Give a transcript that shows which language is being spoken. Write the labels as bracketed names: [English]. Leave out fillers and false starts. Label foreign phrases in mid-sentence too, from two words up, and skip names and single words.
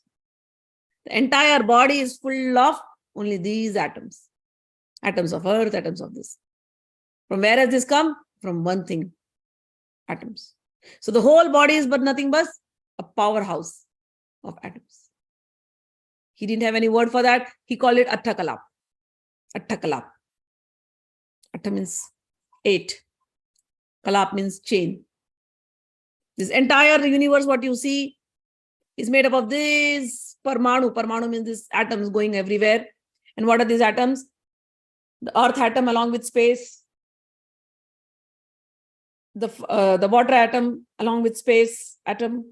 [English] The entire body is full of only these atoms. Atoms of earth, atoms of this. From where has this come? From one thing. Atoms. So the whole body is but nothing but a powerhouse of atoms. He didn't have any word for that. He called it Athakalap. Athakalap. Atha means 8. Kalap means chain. This entire universe, what you see, is made up of this parmanu. Parmanu means these atoms going everywhere. And what are these atoms? The earth atom along with space. The water atom along with space atom.